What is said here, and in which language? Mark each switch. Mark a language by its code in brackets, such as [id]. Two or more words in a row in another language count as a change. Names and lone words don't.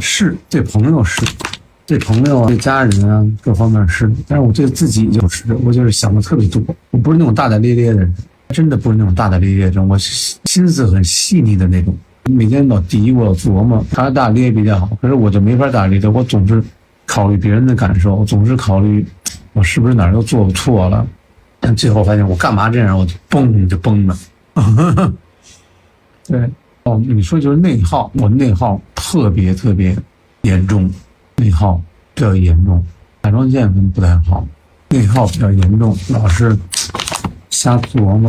[zh] 是，對朋友是，对朋友对家人啊各方面是，但是我对自己我就是想的特別多，我不是那種大大咧咧的人，真的不是那種大大咧咧的人，我心思很細膩的那種，每天老嘀咕琢磨，他大咧比較好，可是我就沒法大咧的，我總是考慮別人的感受，總是考慮我是不是哪兒都做錯了，但最後發現我幹嘛這樣，我就崩了。對。哦，你說就是內耗，我內耗特別嚴重，內耗比較嚴重，甲狀腺不太好，內耗比較嚴重，老是瞎琢磨。